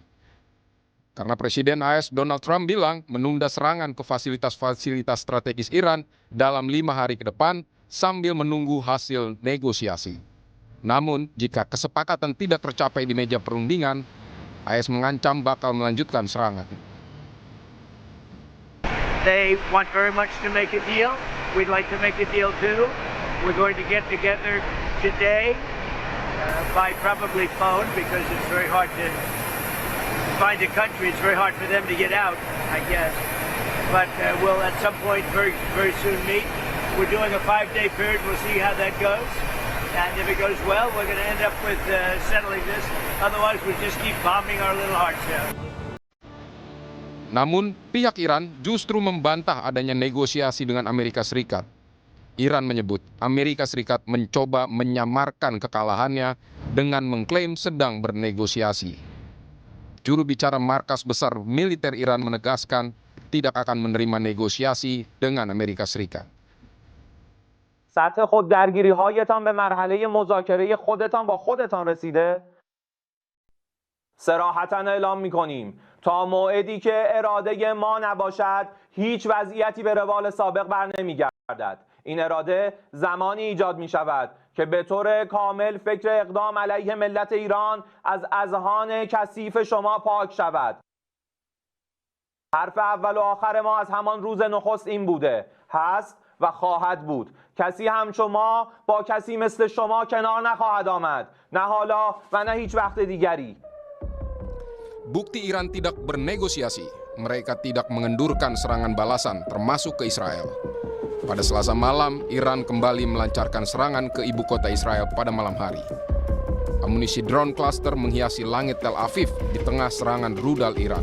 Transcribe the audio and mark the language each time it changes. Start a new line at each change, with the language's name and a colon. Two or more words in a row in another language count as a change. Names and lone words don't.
Indonesian: Karena Presiden AS Donald Trump bilang menunda serangan ke fasilitas-fasilitas strategis Iran dalam 5 hari ke depan sambil menunggu hasil negosiasi. Namun, jika kesepakatan tidak tercapai di meja perundingan, AS mengancam bakal melanjutkan serangan.
English: They want very much to make a deal. We'd like to make a deal too. We're going to get together today by probably phone because it's very hard to find a country. It's very hard for them to get out, I guess. But we'll at some point very soon meet. We're doing a 5-day period. We'll see how that goes. And if it goes well, we're going to end up with settling this. Otherwise, we'll just keep bombing our little hearts out.
Indonesian: Namun, pihak Iran justru membantah adanya negosiasi dengan Amerika Serikat. Iran menyebut Amerika Serikat mencoba menyamarkan kekalahannya dengan mengklaim sedang bernegosiasi. Juru bicara markas besar militer Iran menegaskan tidak akan menerima negosiasi dengan Amerika Serikat.
Persian: سطح خود درگیری هایتان به مرحله مذاکره خودتان با خودتان رسیده؟ صراحتاً اعلام می‌کنیم تا موعدی که اراده ما نباشد هیچ وضعیتی به روال سابق برنمیگردد. این اراده زمانی ایجاد می شود که به طور کامل فکر اقدام علیه ملت ایران از اذهان کثیف شما پاک شود. حرف اول و آخر ما از همان روز نخست این بوده، هست و خواهد بود. کسی همچون ما با کسی مثل شما کنار نخواهد آمد، نه حالا و نه هیچ وقت دیگری.
Indonesian: Bukti Iran tidak bernegosiasi, mereka tidak mengendurkan serangan balasan termasuk ke Israel. Pada Selasa malam, Iran kembali melancarkan serangan ke ibu kota Israel pada malam hari. Amunisi drone cluster menghiasi langit Tel Aviv di tengah serangan rudal Iran.